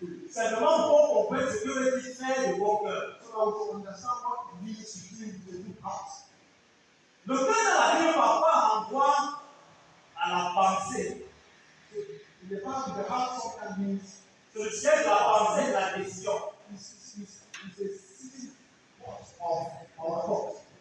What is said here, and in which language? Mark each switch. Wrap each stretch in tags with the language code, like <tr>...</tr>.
<fr>Simplement pour comprendre ce que veut dire faire de bon cœur.</fr> <en>So that we can understand what it means to do with a good heart.</en> <fr>Le cœur dans la Bible parfois envoie à la pensée.</fr> <en>The heart sometimes means</en> <fr>c'est le siège de la pensée et de la décision.</fr> <en>It's a sitting of our thoughts.</en>